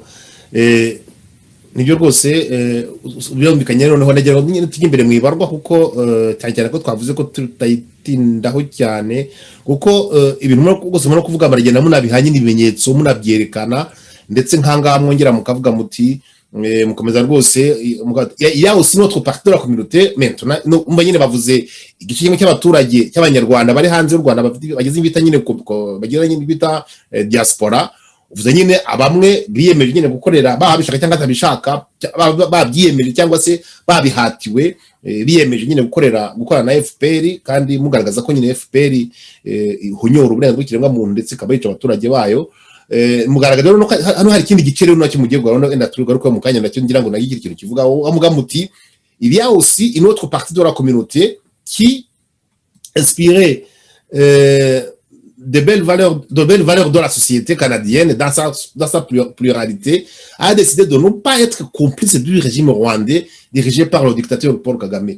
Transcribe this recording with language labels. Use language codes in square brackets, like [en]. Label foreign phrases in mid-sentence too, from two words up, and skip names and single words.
[rw] Nibyo rwose byumvikanye. Noneho nagira ngo tujye imbere mu ibarwa, kuko cyane ko twavuze ko tutayitindaho cyane, kuko ibintu rwose murimo kuvuga baragenda munabihanye n'ibimenyetso munabyerekana, ndetse nk'ahangaha mwongera mukavuga muti mukomeza rwose [fr] ya aussi notre partie de la communauté. [rw] Maintenant umva nyine bavuze igice kimwe cy'abaturage cy'Abanyarwanda bari hanze y'u Rwanda bageze invita nyine bagira nyine bita diaspora. Uvuze nyine abamwe biyemeje nyine gukorera, babishaka cyangwa atabishaka, babyiyemeje cyangwa se babihatiwe, biyemeje nyine gukorana na FPR, kandi mugaragaza ko nyine FPR ihunyora uburenganzira bw'ikiremwamuntu ndetse ikaba yica abaturage bayo. Mugaragaza rero hano hari ikindi gice rero nacyo mugiye guhora enda tugaruka mu kanya, nacyo ngira ngo nagira ikintu kivuga amuga muti [fr] il y a aussi une autre partie de la communauté qui inspirait de belles valeurs de la société canadienne dans sa pluralité, a décidé de ne pas être complice du régime rwandais dirigé par le dictateur Paul Kagame.